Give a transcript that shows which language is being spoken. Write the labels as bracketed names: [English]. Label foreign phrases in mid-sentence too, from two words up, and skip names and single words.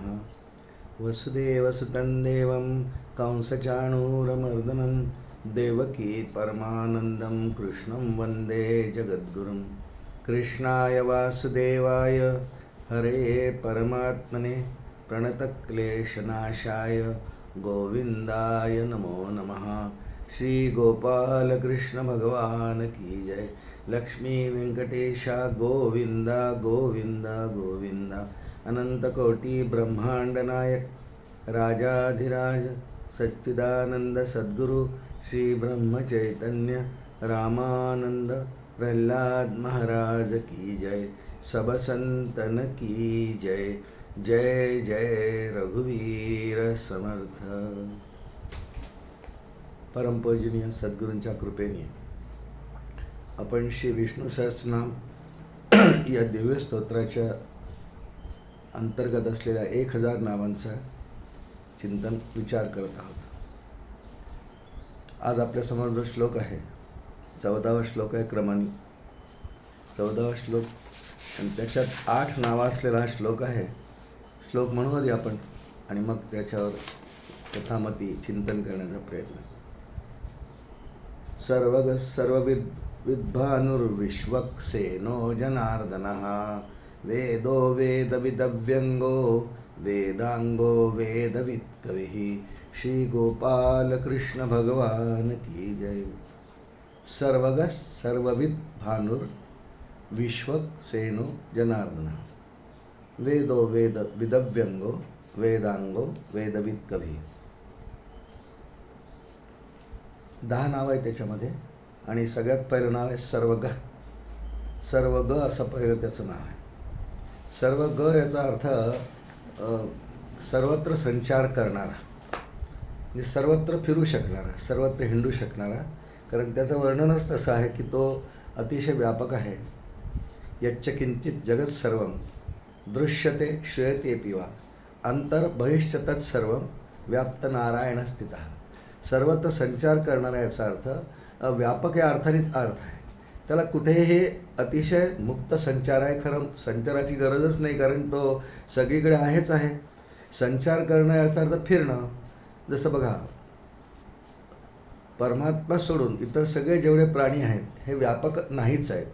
[Sanskrit] वसुदेवसुतं देवं कंसचाणूरमर्दनं देवकी परमानन्दं कृष्णं वन्दे जगद्गुरुं। कृष्णाय वासुदेवाय हरे परमात्मने प्रणतक्लेशनाशाय गोविन्दाय नमो नमः। [Hindi] श्री गोपाल कृष्ण भगवान की जय। लक्ष्मी वेंकटेशा गोविंदा गोविंदा गोविंदा। अनंतकोटी ब्रह्मांड नायक राजाधिराज सच्चिदानंद सद्गुरु श्री ब्रह्म चैतन्य रामानंद प्रहलाद महाराज की जय। सब संतन की जय। जय जय रघुवीर समर्थ। [Marathi] परमपूजनीय सद्गुरूंच्या कृपेने आपण श्री विष्णू सहस्रनाम या दिव्य स्तोत्राच्या अंतर्गत असलेल्या 1000 नावांचा चिंतन विचार करत आहोत। आज आपल्यासमोर जो श्लोक आहे 14वा श्लोक आहे क्रमाने 14वा श्लोक आणि त्याच्यात 8 नावं असलेला हा श्लोक आहे। श्लोक म्हणूया आपण आणि मग त्याच्यावर कथामती चिंतन करण्याचा प्रयत्न। [Sanskrit] सर्वगः सर्वविद्भानुर्विश्वक्सेनो जनार्दनः वेदो वेदविदव्यंगो वेदांगो वेदवित्कविः। [Hindi] श्री गोपाल कृष्ण भगवान की जय। [Sanskrit] सर्वगः सर्वविद्भानुर्विश्वक्सेनो जनार्दनः वेदो वेदविदव्यंगो वेदांगो वेदवित्कविः। [Marathi] 10 नाव आहे त्याच्यामध्ये आणि सगळ्यात पहिलं नाव आहे सर्वगः। सर्वग असं पहिलं त्याचं नाव आहे। सर्वग याचा अर्थ सर्वत्र संचार करणारा, म्हणजे सर्वत्र फिरू शकणारा, सर्वत्र हिंडू शकणारा। कारण त्याचं वर्णनच तसं आहे की तो अतिशय व्यापक आहे। [Sanskrit] यच्च किंचित जगत सर्वं दृश्यते श्रूयते पिवा अंतर बहिश्च तत्सर्वं व्याप्त नारायण स्थितः। [Marathi] सर्वत्र संचार करणारा याचा अर्थ व्यापक या अर्थानेच अर्थ आहे। त्याला कुठेही अतिशय मुक्त संचार आहे। खरं संचाराची गरजच नाही कारण तो सगळीकडे आहेच आहे। संचार करणं याचा अर्थ फिरणं। जसं बघा, परमात्मा सोडून इतर सगळे जेवढे प्राणी आहेत हे व्यापक नाहीच आहेत।